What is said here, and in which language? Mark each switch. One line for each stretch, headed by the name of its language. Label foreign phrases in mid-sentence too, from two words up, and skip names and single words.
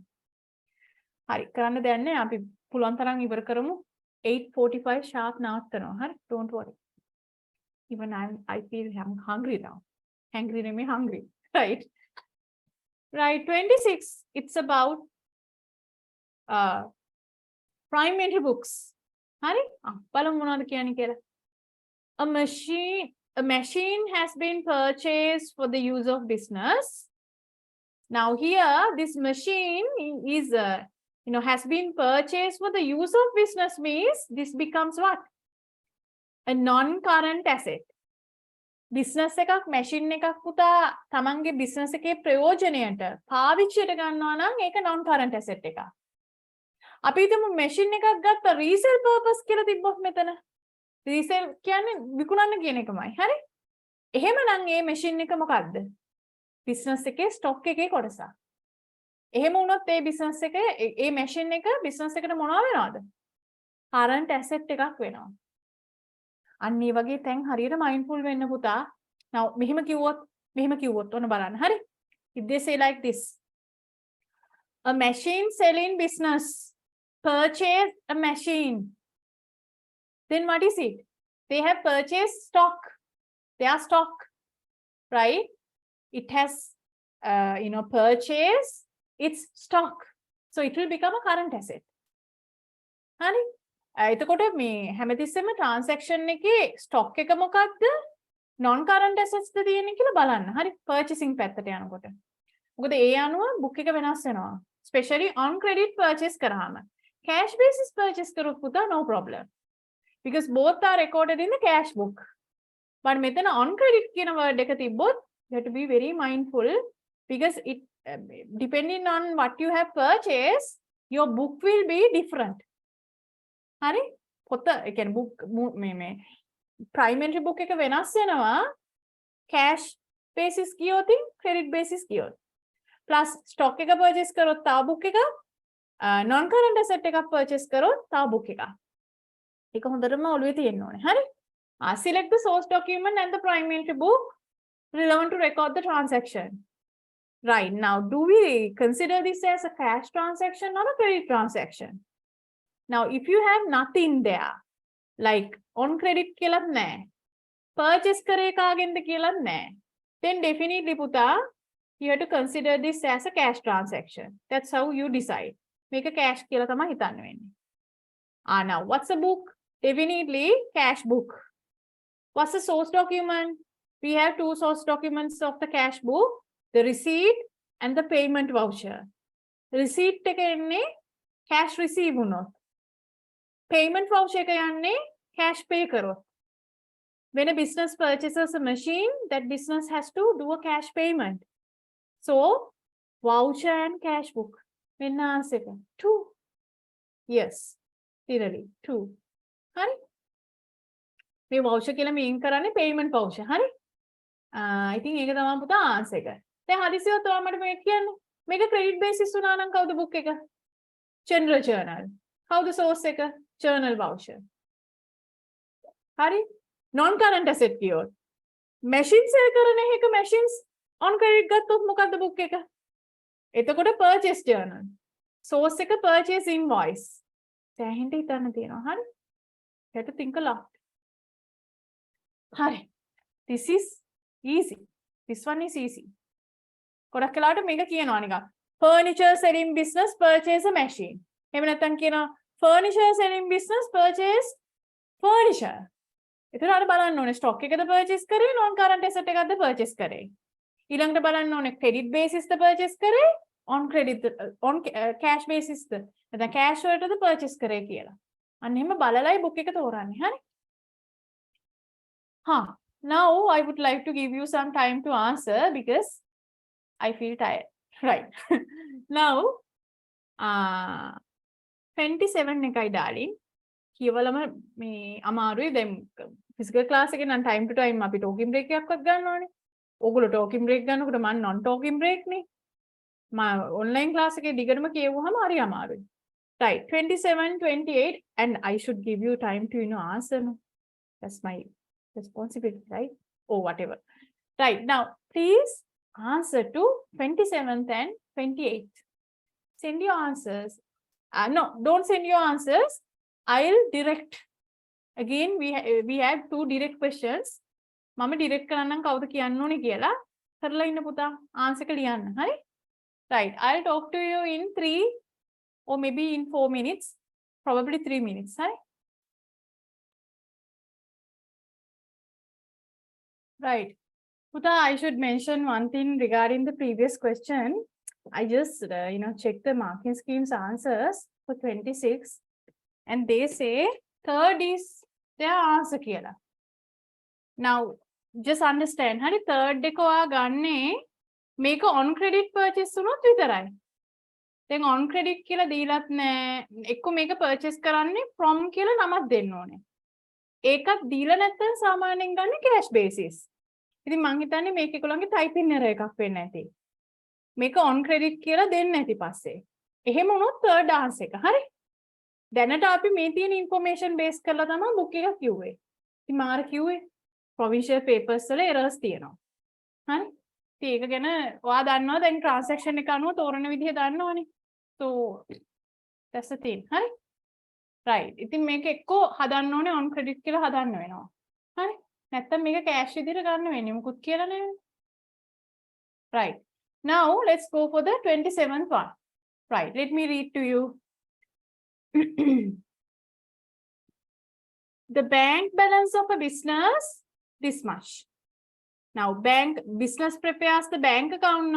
Sinhala: හරි, කරන්න දෙයක් නැහැ. අපි පුළුවන් තරම් ඉවර කරමු. 8:45 sharp නවත්තනවා. හරි?
English: Don't worry. Even I feel I'm hungry now. Hungry නෙමෙයි hungry. Right? Right, 26. It's about primary books.
Sinhala: හරි? බලමු මොනවද කියන්නේ කියලා.
English: A machine has been purchased for the use of business. Now here, this machine is, has been purchased for the use of business means this becomes what? A non-current asset.
Sinhala: Business එකක් machine එකක් පුතා තමන්ගේ business එකේ ප්‍රයෝජනයට පාවිච්චියට ගන්නවා නම් ඒක
English: non-current asset
Sinhala: එකක්. අපි හිතමු machine එකක් ගත්ත
English: resale purpose
Sinhala: කියලා තිබ්බොත් මෙතන. Resale කියන්නේ විකුණන්න කියන එකමයි. හරි? එහෙමනම් මේ machine එක මොකක්ද? business එකේ stock එකේ කොටසක්. එහෙම වුණොත් මේ business එකේ මේ machine එක business එකට මොනවා වෙනවද? current asset එකක් වෙනවා. අන්න ඒ වගේ තැන් හරියට mindful වෙන්න පුතා. Now මෙහෙම කිව්වොත් ඔන්න බලන්න. හරි?
English: If they say like this. A machine selling business purchase a machine. Then what is it? They have purchased stock. Their stock, right? It has, purchased its stock. So it will become a current asset. Honey?
Sinhala: එතකොට මේ හැමතිස්සෙම transaction එකේ stock එක මොකක්ද?
English: non current assets
Sinhala: ද තියෙන්නේ කියලා බලන්න. හරි? purchasing පැත්තට යනකොට. මොකද ඒ අනුව book එක වෙනස් වෙනවා.
English: Especially on credit purchase කරාම. Cash basis purchase
Sinhala: කරොත් පුතා
English: no problem. Because both are recorded in the cash book. But මෙතන on credit කියන word
Sinhala: එක තිබ්බොත්
English: you have to be very mindful because it depending on what you have purchased, your book will be different.
Sinhala: හරි? පොත ඒ කියන්නේ book මේ primary book එක වෙනස් වෙනවා
English: cash basis
Sinhala: කියොත්
English: credit basis
Sinhala: කියොත්. plus stock එක purchase කරොත් තව book එක
English: non current asset
Sinhala: එකක් purchase කරොත් තව book එකක්. ඒක හොඳටම ඔළුවේ තියෙන්න ඕනේ. හරි?
English: Select the source document and the prime entry book relevant to record the transaction. Right. Now, do we consider this as a cash transaction or a credit transaction? Now, if you have nothing there, like on credit
Sinhala: කියලාත් නැහැ, purchase කරේ කාගෙන්ද කියලාත් නැහැ,
English: then definitely පුතා, you have to consider this as a cash transaction. That's how you decide. Make a cash
Sinhala: කියලා තමයි හිතන්න වෙන්නේ.
English: Now, what's a book? Definitely cash book. What's the source document? We have two source documents of the cash book, the receipt and the payment voucher.
Sinhala: Receipt එක එන්නේ
English: cash receive
Sinhala: වුණොත්. Payment voucher එක යන්නේ
English: cash pay
Sinhala: කරොත්.
English: When a business purchases a machine, that business has to do a cash payment. So, voucher and cash book. When answer 2. Yes, clearly 2. Honey?
Sinhala: මේ voucher කියලා mean කරන්නේ payment voucher. හරි?
English: I think
Sinhala: ඒක තමයි පුතා answer එක. දැන් හදිසියවත් ඔයා මට මේක කියන්න. මේක credit basis වුණා නම් කවුද book එක?
English: General journal.
Sinhala: කවුද source එක?
English: Journal voucher.
Sinhala: හරි?
English: Non current asset
Sinhala: කියොත්. Machine sell කරන එක
English: machines on credit
Sinhala: ගත්තොත් මොකද්ද book එක? එතකොට
English: purchase journal. Source එක purchase invoice.
Sinhala: දැන් හිතන්න තියෙනවා. හරි?
English: You have to think a lot. Hi, this is easy. This one is easy.
Sinhala: ගොඩක් වෙලාවට මේක කියනවා නිකන්.
English: Furniture selling business purchase a machine.
Sinhala: එහෙම නැත්නම් කියනවා
English: furniture selling business purchase furniture.
Sinhala: එතන අර බලන්න ඕනේ stock එකද purchase කරේ
English: non current asset
Sinhala: එකක්ද purchase කරේ. ඊළඟට බලන්න ඕනේ
English: credit basis
Sinhala: ද purchase කරේ
English: on credit on cash basis
Sinhala: ද නැත්නම් cash වලටද purchase කරේ කියලා. අන්න එහෙම බලලයි book එක තෝරන්නේ. හරි?
English: Now I would like to give you some time to answer because I feel tired. Right. Now, 27 එකයි darling.
Sinhala: කියවලම මේ අමාරුයි දැන්
English: physical class
Sinhala: එකේ නම්
English: time to time
Sinhala: අපි
English: talking break
Sinhala: එකක්වත් ගන්න ඕනේ. ඕගොල්ලෝ
English: talking break
Sinhala: ගන්නකොට මම
English: non talking break
Sinhala: නේ. මම
English: online class
Sinhala: එකේ දිගටම කියවුවාම හරි අමාරුයි.
English: Right. 27, 28 and I should give you time to answer. No? That's my responsibility, right? Or whatever. Right. Now, please answer to 27th and 28th. Send your answers. No, don't send your answers. I'll direct. Again, we have two direct questions.
Sinhala: මම direct කරන්නම් කවුද කියන්න ඕනේ කියලා. කරලා ඉන්න පුතා. answer එක ලියන්න. හරි?
English: Right. I'll talk to you in 3 or maybe in 4 minutes. Probably 3 minutes. Hurry? Right. Puta, I should mention one thing regarding the previous question. I just, checked the marking scheme's answers for 26 and they say third is their answer කියලා. Now, just understand,
Sinhala: හරි third එක ඔයා ගන්නේ මේක
English: on credit purchase
Sinhala: වුණොත් විතරයි. දැන්
English: on credit
Sinhala: කියලා දීලත් නැහැ. එක්ක මේක purchase කරන්නේ from කියලා නමක් දෙන්න ඕනේ. ඒකත් දීලා නැත්නම් සාමාන්‍යයෙන් ගන්න cash basis. ඉතින් මං හිතන්නේ මේක ඒගොල්ලන්ගේ
English: typing error
Sinhala: එකක් වෙන්න ඇති. මේක
English: on credit
Sinhala: කියලා දෙන්න ඇති පස්සේ. එහෙම වුණොත්
English: third answer
Sinhala: එක. හරි? දැනට අපි මේ තියෙන
English: information base
Sinhala: කරලා තමයි book එක කිව්වේ. ඉතින් මාර කිව්වේ
English: provincial papers
Sinhala: වල errors තියෙනවා. හරි? ඉතින් ඒක ගැන ඔයා දන්නවා දැන් transaction එක අනුව තෝරන විදිහ දන්නවනේ.
English: So that's the thing.
Sinhala: හරි? Right. ඉතින් මේක එක්ක හදන්න ඕනේ
English: on credit
Sinhala: කියලා හදන්න වෙනවා. හරි? නැත්තම් මේක cash විදිහට ගන්න වෙන්නේ. මුකුත් කියලා නෙවෙයි.
English: Right. Now let's go for the 27th one. Right. Let me read to you. The bank balance of a business this much. Now business prepares the bank account now.